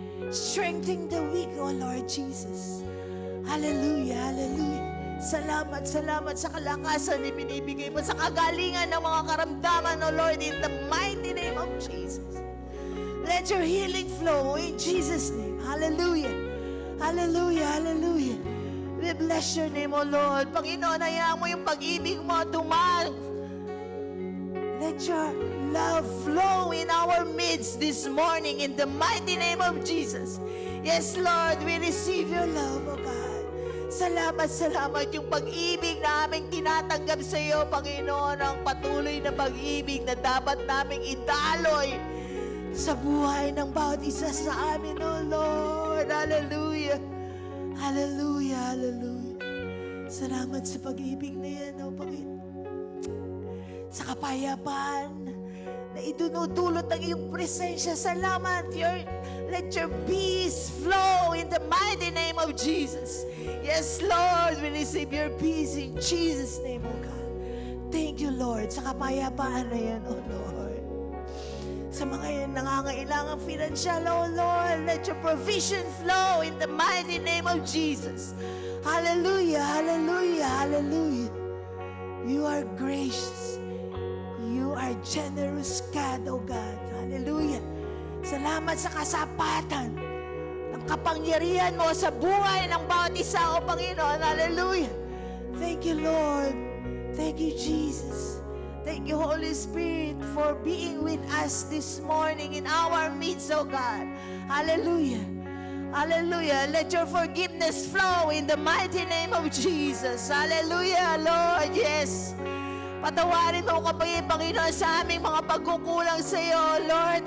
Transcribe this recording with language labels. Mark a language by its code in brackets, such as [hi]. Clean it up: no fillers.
[en] Strengthen the weak, O Lord Jesus. Hallelujah, hallelujah. [tl] Salamat, salamat sa kalakasan na binibigay mo, sa kagalingan ng mga karamdaman, O Lord, [en] in the mighty name of Jesus. Let your healing flow in Jesus' name. Hallelujah. Hallelujah, hallelujah. We bless your name, O Lord. [tl] Panginoon, hayaan mo yung pag-ibig mo dumaan. [en] Let your love flow in our midst this morning in the mighty name of Jesus. Yes, Lord, we receive your love, O God. [tl] Salamat, salamat yung pag-ibig na aming tinatanggap sa iyo, Panginoon, ang patuloy na pag-ibig na dapat naming idaloy sa buhay ng bawat isa sa amin, O Lord. [en] Hallelujah. Hallelujah, hallelujah. [tl] Salamat sa pag-ibig na yan, O Panginoon. Sa kapayapaan na idunudulot ng iyong presensya. Salamat. [en] Let your peace flow in the mighty name of Jesus. Yes, Lord, we receive your peace in Jesus' name, O God. Thank you, Lord, [tl] sa kapayapaan na yan, [en] oh Lord. [tl] Sa mga yan nangangailangan financial, [en] oh Lord, let your provision flow in the mighty name of Jesus. Hallelujah, hallelujah, hallelujah. You are gracious. You are generous, God, oh God. Hallelujah. [tl] Salamat sa kasapatan ng kapangyarihan mo sa buhay ng bawat isa, o Panginoon. [en] Hallelujah. Thank you, Lord. Thank you, Jesus. Thank you, Holy Spirit, for being with us this morning in our midst, oh God. Hallelujah. Hallelujah. Let your forgiveness flow in the mighty name of Jesus. Hallelujah, Lord. Yes. [tl] Patawarin mo kami, Panginoon, sa aming mga pagkukulang sa iyo, Lord.